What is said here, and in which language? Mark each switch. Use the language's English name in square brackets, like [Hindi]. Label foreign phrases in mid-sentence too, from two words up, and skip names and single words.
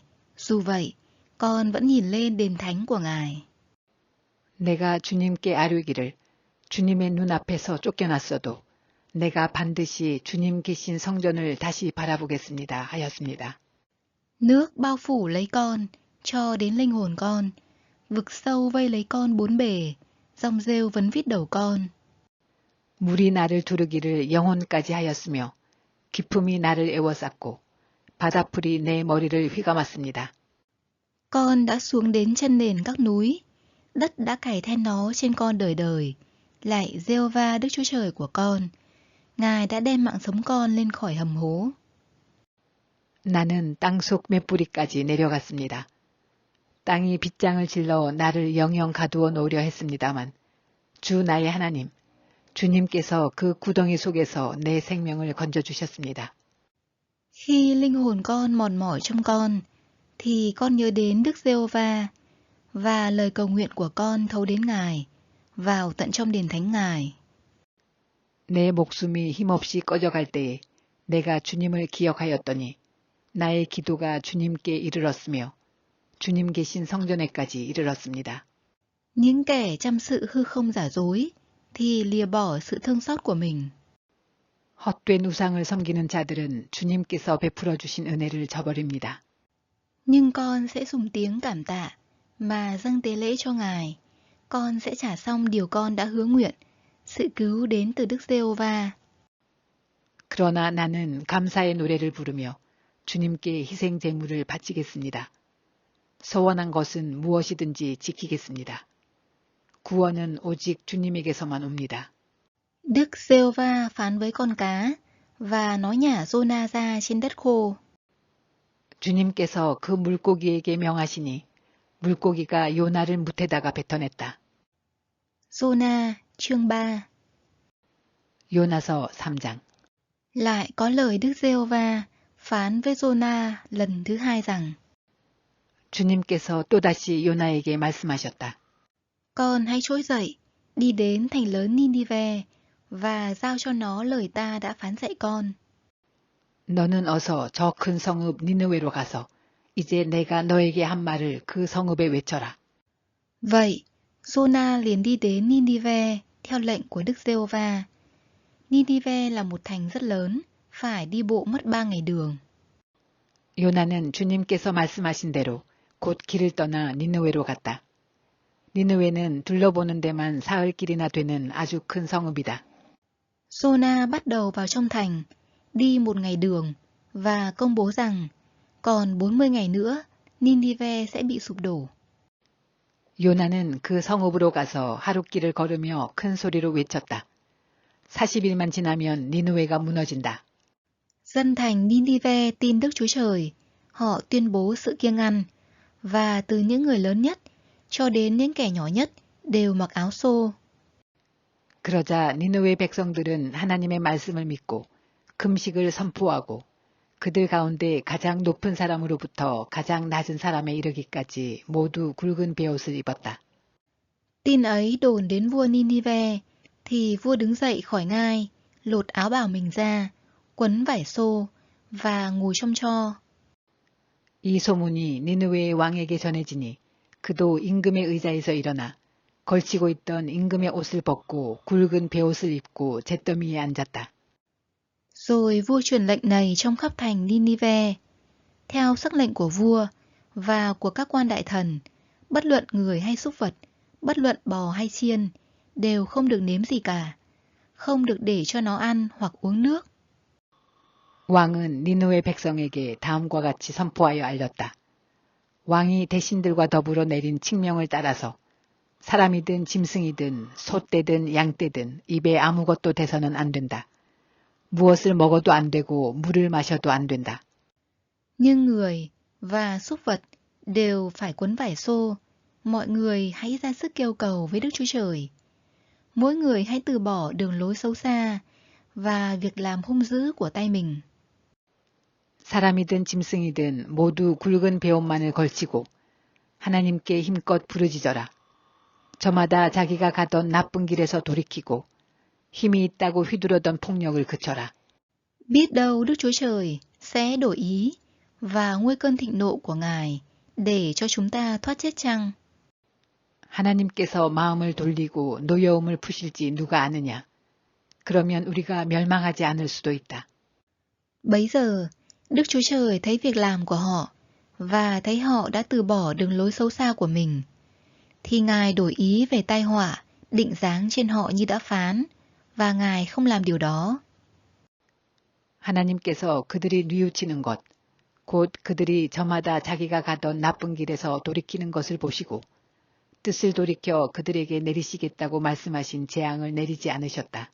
[Vietnamese] Dù vậy, con vẫn nhìn lên đền thánh của Ngài. [Korean] 내가 주님께 아뢰기를 주님의 눈앞에서 쫓겨났어도 내가 반드시 주님 계신 성전을 다시 바라보겠습니다 하였습니다. [Vietnamese] Nước bao phủ lấy con, cho đến linh hồn con. Vực sâu vây lấy con bốn bề, dòng rêu vấn vít đầu con. [Korean] 물이 나를 두르기를 영혼까지 하였으며 깊음이 나를 에워쌌고 바다풀이 내 머리를 휘감았습니다. [Vietnamese] Con đã xuống đến chân nền các núi, đất đã cày then nó trên con đời đời. Lạy Giê-hô-va Đức Chúa Trời của con, Ngài đã đem mạng sống con lên khỏi hầm hố. [Korean] 나는 땅속 맷뿌리까지 내려갔습니다. 땅이 빗장을 질러 나를 영영 가두어 놓으려 했습니다만 주 나의 하나님, 주님께서 그 구덩이 속에서 내 생명을 건져주셨습니다. [Vietnamese] Khi linh hồn con mòn mỏi trong con, thì con nhớ đến Đức Giê-hô-va, và lời cầu nguyện của con thấu đến Ngài, vào tận trong đền thánh Ngài. [Korean] 내 목숨이 힘없이 꺼져갈 때에 내가 주님을 기억하였더니 나의 기도가 주님께 이르렀으며 주님 계신 성전에까지 이르렀습니다. [Vietnamese] Những kẻ chăm sự hư không giả dối, thì lìa bỏ sự thương xót của mình. [Korean] 헛된 우상을 섬기는 자들은 주님께서 베풀어 주신 은혜를 저버립니다. [Vietnamese] Nhưng con sẽ dùng tiếng cảm tạ, mà dâng tế lễ cho Ngài. Con sẽ trả xong điều con đã hứa nguyện, sự cứu đến từ Đức Giê-hô-va. [Korean] 그러나 나는 감사의 노래를 부르며 주님께 희생 제물을 바치겠습니다. 소원한 것은 무엇이든지 지키겠습니다. 구원은 오직 주님에게서만 옵니다. [Vietnamese] Đức Giê-hô-va phán với con cá, và nó nhả Giô-na ra trên đất khô. [Korean] 주님께서 그 물고기에게 명하시니 물고기가 요나를 뭇에다가 뱉어냈다. [Vietnamese] Giô-na, chương 3. [Korean] 요나서 3장. [Vietnamese] Lại có lời Đức Giê-hô-va phán với Giô-na lần thứ hai rằng: [Korean] 주님께서 또다시 요나에게 말씀하셨다. [Vietnamese] Con hãy trỗi dậy, đi đến thành lớn Ninive và giao cho nó lời ta đã phán dạy con. [Korean] 너는 어서 저 큰 성읍 니느웨로 가서 이제 내가 너에게 한 말을 그 성읍에 외쳐라. [Vietnamese] Vậy, Jona liền đi đến Ninive theo lệnh của Đức Giê-hô-va. Ninive là một thành rất lớn, phải đi bộ mất 3 ngày đường. [Korean] 요나는 주님께서 말씀하신 대로 곧 길을 떠나 니느웨로 갔다. 니느웨는 둘러보는 데만 사흘 길이나 되는 아주 큰 성읍이다. [Vietnamese] Jona bắt đầu vào trong thành, đi 1 ngày đường và công bố rằng còn 40 ngày nữa Ninive sẽ bị sụp đổ. [Korean] 요나는 그 성읍으로 가서 하룻길을 걸으며 큰 소리로 외쳤다. 40일만 지나면 니느웨가 무너진다. [Vietnamese] Dân thành Ninive tin Đức Chúa Trời, họ tuyên bố sự kiêng ăn, và từ những người lớn nhất cho đến những kẻ nhỏ nhất đều mặc áo xô. [Korean] 그러자 니느웨 백성들은 하나님의 말씀을 믿고 금식을 선포하고 그들 가운데 가장 높은 사람으로부터 가장 낮은 사람에 이르기까지 모두 굵은 베옷을 입었다. [Vietnamese] Tin ấy đồn đến vua Ninive, thì vua đứng dậy khỏi ngai, lột áo bào mình ra, quấn vải xô và ngồi trong tro. [Korean] 이 소문이 니느웨의 왕에게 전해지니 그도 임금의 의자에서 일어나 걸치고 있던 임금의 옷을 벗고 굵은 베옷을 입고 잿더미에 앉았다. [Vietnamese] Rồi vua truyền lệnh này trong khắp thành Ninive. Theo sắc lệnh của vua và của các quan đại thần, bất luận người hay súc vật, bất luận bò hay chiên, đều không được nếm gì cả, không được để cho nó ăn hoặc uống nước. [Korean] 왕은 니느웨 백성에게 다음과 같이 선포하여 알렸다. 왕이 대신들과 더불어 내린 칙명을 따라서 사람이든 짐승이든 소떼든 양떼든 입에 아무것도 대서는 안 된다. 무엇을 먹어도 안 되고 물을 마셔도 안 된다. [Vietnamese] Nhưng người và súc vật đều phải quấn vải xô. Mọi người hãy ra sức kêu cầu với Đức Chúa Trời. Mỗi người hãy từ bỏ đường lối xấu xa và việc làm hung dữ của tay mình. [Korean] 사람이든 짐승이든 모두 굵은 베옷만을 걸치고 하나님께 힘껏 부르짖어라. 저마다 자기가 가던 나쁜 길에서 돌이키고 힘이 있다고 휘두르던 폭력을 그쳐라. [Vietnamese] Biết đâu Đức Chúa Trời sẽ đổi ý và nguôi cơn thịnh nộ của Ngài để cho chúng ta thoát chết chăng? [Korean] 하나님께서 마음을 돌리고 노여움을 푸실지 누가 아느냐. 그러면 우리가 멸망하지 않을 수도 있다. [Vietnamese] Bấy giờ, Đức Chúa Trời thấy việc làm của họ và thấy họ đã từ bỏ đường lối xấu xa của mình, thì Ngài đổi ý về tai họa định giáng trên họ như đã phán, và Ngài không làm điều đó. [Korean] 하나님께서 그들이 뉘우치는 것, 곧 그들이 저마다 자기가 가던 나쁜 길에서 돌이키는 것을 보시고 뜻을 돌이켜 그들에게 내리시겠다고 말씀하신 재앙을 내리지 않으셨다.